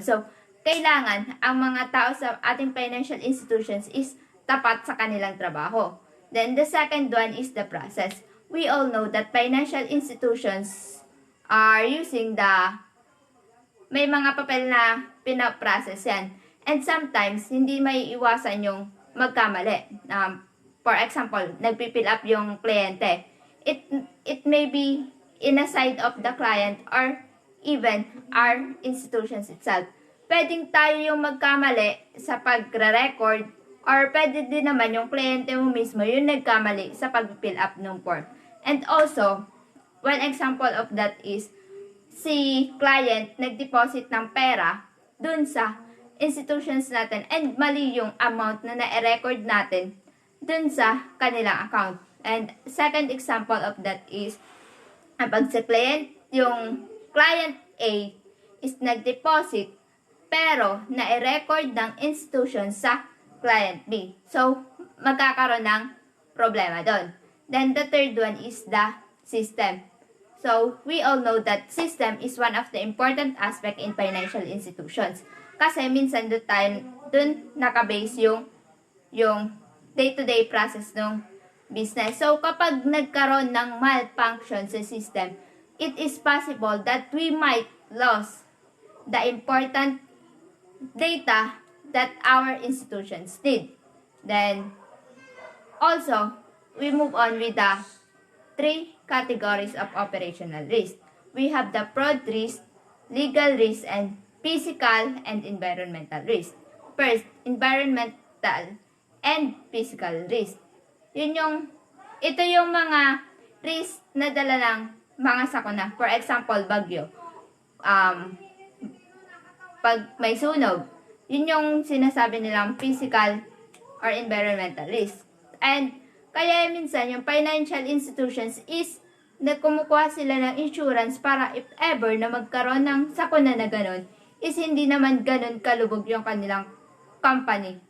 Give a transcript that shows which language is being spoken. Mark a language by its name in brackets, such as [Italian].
[Filipino] So, kailangan ang mga tao sa ating financial institutions is tapat sa kanilang trabaho. [English] Then, the second one is the process. We all know that financial institutions are using [Filipino] may mga papel na pinaprocess yan. [English] And sometimes, [Filipino] hindi may iwasan yung magkamali. [English] For example, [Filipino] nagpipill up yung kliyente. [English] It may be in a side of the client or even our institutions itself. [Filipino] Pwedeng tayo yung magkamali sa pagre-record or pwede din naman yung kliyente mo mismo yung nagkamali sa pag-fill up ng form. [English] And also, one example of that is [Filipino] si client nag-deposit ng pera dun sa institutions natin and mali yung amount na na-record natin dun sa kanilang account. [English] And second example of that is [Filipino] pag sa [English] client, [Filipino] yung [English] client A is [Filipino] nag-deposit pero na-record ng [English] institution sa client B. [Filipino] So, magkakaroon ng problema doon. [English] Then the third one is the system. So, we all know that system is one of the important aspect in financial institutions. [Filipino] Kasi minsan dun nakabase yung day-to-day process ng business. [English] So, [Filipino] kapag nagkaroon ng malfunction sa system, [English] it is possible that we might lose the important data that our institutions need. Then, also, we move on with the 3 categories of operational risk. We have the fraud risk, legal risk, and physical and environmental risk. First, environmental and physical risk. [Filipino] Ito yung mga risk na dala ng mga sakuna. [English] For example, [Filipino] bagyo. Pag may sunog, yun yung sinasabi nilang [English] physical or environmental risk. [Filipino] And kaya minsan yung financial institutions is kumukuha sila ng insurance para [English] if ever [Filipino] na magkaroon ng sakuna na ganun, is hindi naman ganun kalubog yung kanilang company.